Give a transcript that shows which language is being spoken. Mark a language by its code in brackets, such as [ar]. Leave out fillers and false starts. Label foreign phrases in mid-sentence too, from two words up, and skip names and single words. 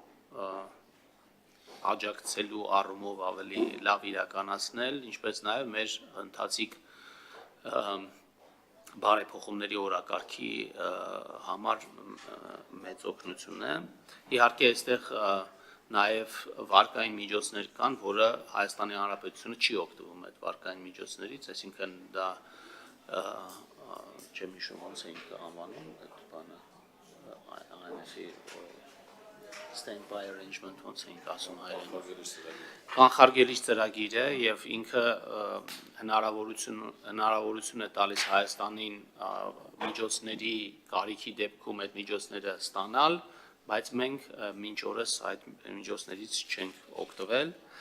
[hy] աջակցելու առումով ավելի լավ իրականացնել, ինչպես նաև մեր ընթացիկ բարեփոխումների օրակարգի համար մեծ օգնություն է։ Իհարկե, այստեղ նաև վարկային միջոցներ կան, որը Հայաստանի Հանրապետությունը չի օգտվում այդ վարկային միջոցներից, այսինքն դա չեմ հիշում ոնց ենք անվանում այդ բանը IMF-ի [en] stand-by arrangement [hy] ոնց ենք ասում հայերեն կանխարգելիչ ծրագիր է եւ ինքը հնարավորություն է տալիս Հայաստանին միջոցների կարիքի դեպքում այդ միջոցները ստանալ, բայց մենք մինչ օրս այդ միջոցներից չենք օգտվել